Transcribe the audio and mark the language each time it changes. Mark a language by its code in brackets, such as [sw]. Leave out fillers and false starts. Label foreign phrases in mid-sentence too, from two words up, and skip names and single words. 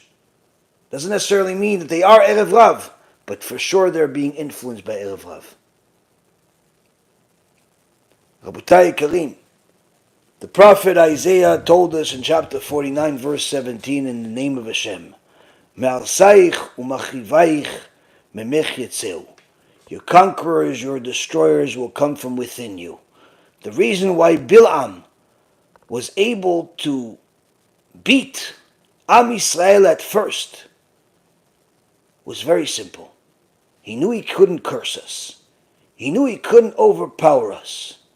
[en] Doesn't necessarily mean that they are [he] ערב רב, [en] but for sure they're being influenced by [he] ערב רב. רבותי קרים, [en] the prophet Isaiah told us in chapter 49, verse 17, in the name of Hashem, [he] מהרסיך ומחריביך ממך יצאו. [en] Your conquerors, your destroyers will come from within you. The reason why Bil'am was able to beat [he] עם ישראל [en] at first was very simple. He knew he couldn't curse us. He knew he couldn't overpower us.